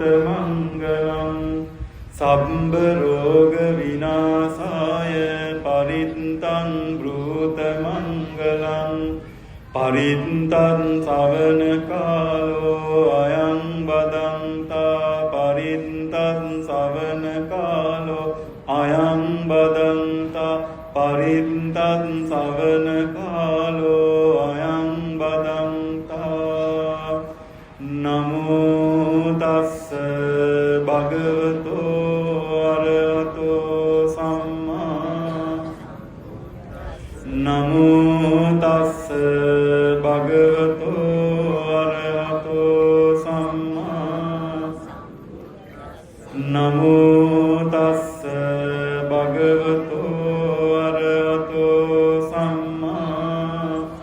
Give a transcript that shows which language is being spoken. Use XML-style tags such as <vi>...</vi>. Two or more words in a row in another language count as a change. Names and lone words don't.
<pi>මංගලං සම්බ රෝග විනාශාය පරිත්තං බ්‍රූත මංගලං පරිත්තං සවන කාලෝ අයං බදන්තා පරිත්තං සවන කාලෝ අයං බදන්තා පරිත්තං සවන කාලෝ අයං බදන්තා නමෝ තස්ස භගවතෝ අරහතෝ සම්මා නමෝ තස්ස භගවතෝ අරහතෝ සම්මා නමෝ තස්ස භගවතෝ අරහතෝ සම්මා</pi>